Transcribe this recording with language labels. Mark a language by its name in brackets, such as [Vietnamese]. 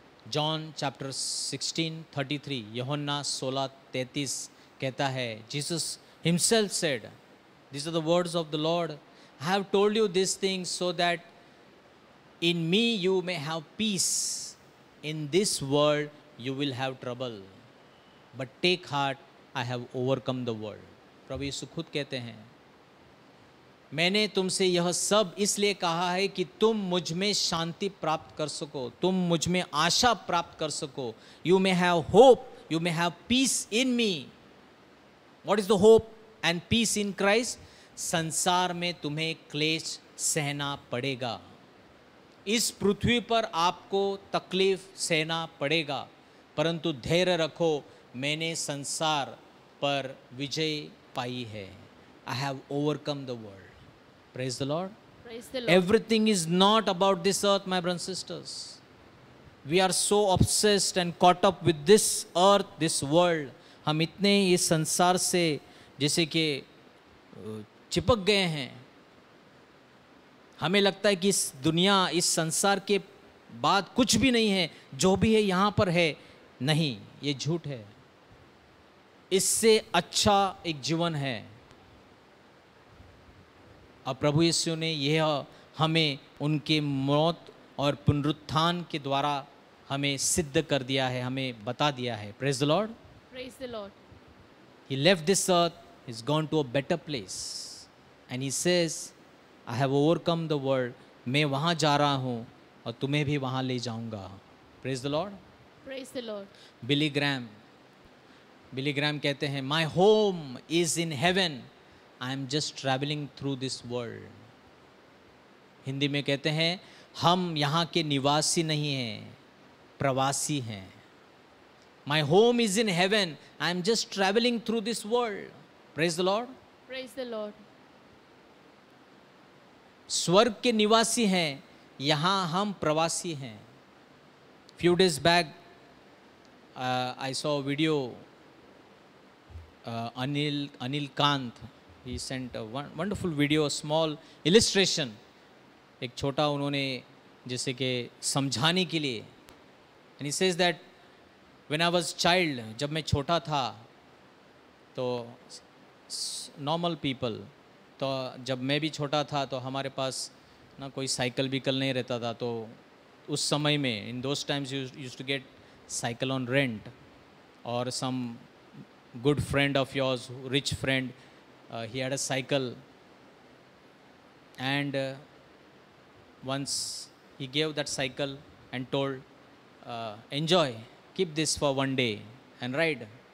[English] John chapter 16:33, [Hindi] यूहन्ना 16:33 कहता है, [English] Jesus himself said, these are the words of the Lord, I have told you these things so that in me you may have peace. In this world you will have trouble, but take heart, I have overcome the world. [Hindi] प्रभु यीशु खुद कहते हैं मैंने तुमसे यह सब इसलिए कहा है कि तुम मुझ में शांति प्राप्त कर सको, तुम मुझ में आशा प्राप्त कर सको. [English] You may have hope, you may have peace in me. What is the hope and peace in Christ? [Hindi] संसार में तुम्हें क्लेश सहना पड़ेगा. इस पृथ्वी पर आपको तकलीफ सहना पड़ेगा, परंतु धैर्य रखो, मैंने संसार पर विजय पाई है. [English] I have overcome the world. Praise the Lord. Praise the Lord. Everything is not about this earth, my brothers and sisters. We are so obsessed and caught up with this earth, this world. [Hindi] हम इतने इस संसार से जैसे कि चिपक गए हैं. हमें लगता है कि इस दुनिया, इस संसार के बाद कुछ भी नहीं है, जो भी है यहाँ पर है. नहीं, ये झूठ है. इससे अच्छा एक जीवन है. और प्रभु यीशु ने यह हमें उनके मौत और पुनरुत्थान के द्वारा हमें सिद्ध कर दिया है, हमें बता दिया है. [English] Praise the Lord. Praise the Lord. He left this earth, he's gone to a better place, and he says, I have overcome the world. [Hindi] मैं वहाँ जा रहा हूँ और तुम्हें भी वहाँ ले जाऊँगा. [English] Praise the Lord. Praise the Lord. [Hindi] Billy Graeme कहते हैं, [English] My home is in heaven. I am just traveling through this world. [Hindi] Hindi में कहते हैं, हम यहाँ के निवासी नहीं हैं, प्रवासी हैं. [English] My home is in heaven. I am just traveling through this world. Praise the Lord. Praise the Lord. [Hindi] स्वर्ग के निवासी हैं, यहाँ हम प्रवासी हैं. [English] Few days back, I saw a video. Anil Kant. He sent a wonderful video, a small illustration. [Hindi] एक छोटा उन्होंने जैसे कि समझाने के लिए. [English] And he says that when I was child, [Hindi] जब मैं छोटा था तो [English] normal people, [Hindi] तो जब मैं भी छोटा था तो हमारे पास ना कोई साइकिल विकल नहीं रहता था. तो उस समय में [English] in those times you used to get cycle on rent, or some good friend of yours, rich friend, he had a cycle, and once he gave that cycle and told, enjoy, keep this for one day and ride.